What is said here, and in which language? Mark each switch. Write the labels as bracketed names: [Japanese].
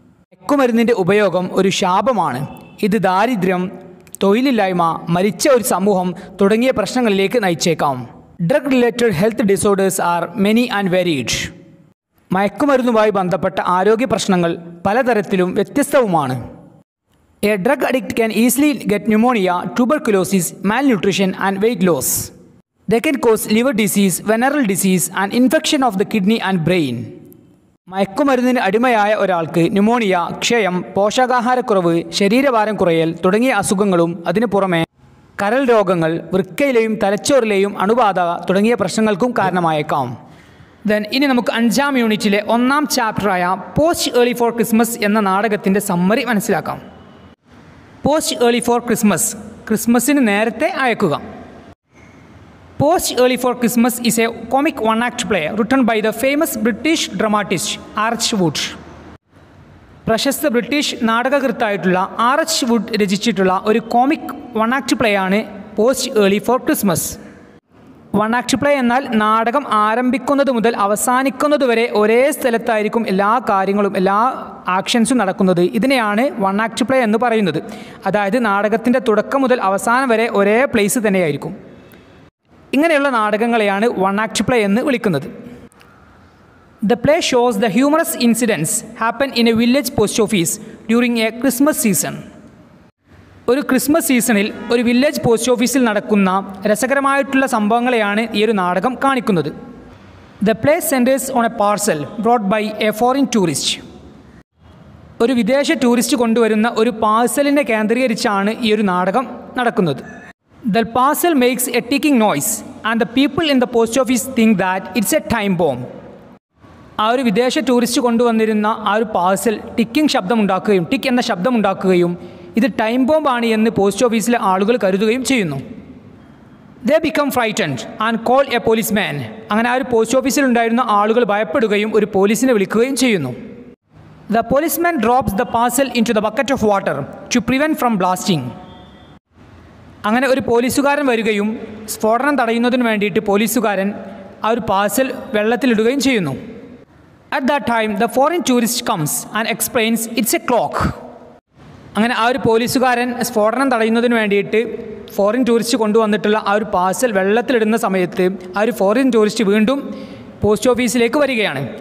[Malayalam] മയക്കുമരുന്നിൻ്റെ ഉപയോഗം ഒരു ശാപമാണ്. ഇത് ദാരിദ്ര്യം, തൊഴിലില്ലായ്മ, മരിച്ച ഒരു സമൂഹം തുടങ്ങിയ പ്രശ്നങ്ങളിലേക്ക് നയിച്ചേക്കാം. [English] Drug related health disorders are many and varied. [Malayalam] മയക്കുമരുന്നുമായി ബന്ധപ്പെട്ട ആരോഗ്യ പ്രശ്നങ്ങൾ പലതരത്തിലും വ്യത്യസ്തവുമാണ്. [English] A drug addict can easily get pneumonia, tuberculosis, malnutrition and weight loss. They can cause liver disease, venereal disease and infection of the kidney and brain. [Malayalam] മയക്കുമരുന്നിന് അടിമയായ ഒരാൾക്ക് pneumonia, ക്ഷയം, പോഷകാഹാരക്കുറവ്, ശരീരഭാരം കുറയൽ തുടങ്ങിയ അസുഖങ്ങളും അതിനു പുറമെ കരൾ രോഗങ്ങൾ, വൃക്കയിലെയും തലച്ചോറിലെയും അണുബാധ തുടങ്ങിയ പ്രശ്നങ്ങൾക്കും കാരണമായേക്കാം. ഇനി നമുക്ക് 5ാം യൂണിറ്റിലെ 1ാം ചാപ്റ്ററായ പോസ്റ്റ് ഏർലി ഫോർ ക്രിസ്മസ് എന്ന നാടകത്തിൻ്റെ സമ്മറി മനസ്സിലാക്കാം. പോസ്റ്റ് ഏർലി ഫോർ ക്രിസ്മസ്, ക്രിസ്മസിന് നേരത്തെ അയക്കുക. [English] Post Early for Christmas is a comic one-act play written by the famous British dramatist R.H. Wood. [Malayalam] പ്രശസ്ത ബ്രിട്ടീഷ് നാടകകൃത്തായിട്ടുള്ള R.H. Wood രചിച്ചിട്ടുള്ള ഒരു കോമിക് വൺ-ആക്ട് പ്ലേ ആണ് post early four Christmas. One-act play എന്നാൽ നാടകം ആരംഭിക്കുന്നത് മുതൽ അവസാനിക്കുന്നത് വരെ ഒരേ സ്ഥലത്തായിരിക്കും എല്ലാ കാര്യങ്ങളും, എല്ലാ ആക്ഷൻസും നടക്കുന്നത്. ഇതിനെയാണ് വൺ-ആക്ട് പ്ലേ എന്ന് പറയുന്നത്. അതായത് നാടകത്തിൻ്റെ തുടക്കം മുതൽ അവസാനം വരെ ഒരേ പ്ലേസ് തന്നെയായിരിക്കും. ഇങ്ങനെയുള്ള നാടകങ്ങളെയാണ് വൺ-ആക്ട് പ്ലേ എന്ന് വിളിക്കുന്നത്. [English] The play shows the humorous incidents happen in a village post office during a Christmas season. [Malayalam] ഒരു ക്രിസ്മസ് സീസണിൽ ഒരു വില്ലേജ് പോസ്റ്റ് ഓഫീസിൽ നടക്കുന്ന രസകരമായിട്ടുള്ള സംഭവങ്ങളെയാണ് ഈ ഒരു നാടകം കാണിക്കുന്നത്. [English] The play centres on a parcel brought by a foreign tourist. [Malayalam] ഒരു വിദേശ ടൂറിസ്റ്റ് കൊണ്ടുവരുന്ന ഒരു പാഴ്സലിനെ കേന്ദ്രീകരിച്ചാണ് ഈ ഒരു നാടകം നടക്കുന്നത്. [English] The parcel makes a ticking noise and the people in the post office think that it's a time bomb. [Malayalam] ആ ഒരു വിദേശ ടൂറിസ്റ്റ് കൊണ്ടുവന്നിരുന്ന ആ ഒരു പാഴ്സൽ ടിക്കിംഗ് ശബ്ദമുണ്ടാക്കുകയും ടിക്ക് എന്ന ശബ്ദമുണ്ടാക്കുകയും ഇത് ടൈം ബോംബാണ് എന്ന് പോസ്റ്റ് ഓഫീസിലെ ആളുകൾ കരുതുകയും ചെയ്യുന്നു. [English] They become frightened and call a policeman. [Malayalam] അങ്ങനെ ആ ഒരു പോസ്റ്റ് ഓഫീസിലുണ്ടായിരുന്ന ആളുകൾ ഭയപ്പെടുകയും ഒരു പോലീസിനെ വിളിക്കുകയും ചെയ്യുന്നു. [English] The policeman drops the parcel into the bucket of water to prevent from blasting. [Malayalam] അങ്ങനെ ഒരു പോലീസുകാരൻ വരികയും സ്ഫോടനം തടയുന്നതിന് വേണ്ടിയിട്ട് പോലീസുകാരൻ ആ ഒരു പാഴ്സൽ വെള്ളത്തിലിടുകയും ചെയ്യുന്നു. [English] At that time the foreign tourist comes and explains it's a clock. [Malayalam] അങ്ങനെ ആ ഒരു പോലീസുകാരൻ സ്ഫോടനം തടയുന്നതിന് വേണ്ടിയിട്ട് ഫോറിൻ ടൂറിസ്റ്റ് കൊണ്ടുവന്നിട്ടുള്ള ആ ഒരു പാഴ്സൽ വെള്ളത്തിലിടുന്ന സമയത്ത് ആ ഒരു ഫോറിൻ ടൂറിസ്റ്റ് വീണ്ടും പോസ്റ്റ് ഓഫീസിലേക്ക് വരികയാണ്.